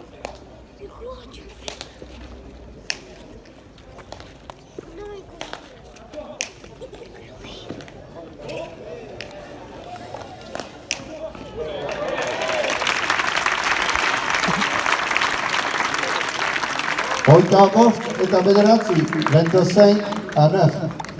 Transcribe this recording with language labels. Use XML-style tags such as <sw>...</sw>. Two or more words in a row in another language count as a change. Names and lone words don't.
<fr>C'est quoi tu fais? Non, écoute.</fr> <eu>Hogeita bost eta bederatzi, 25-9.</eu>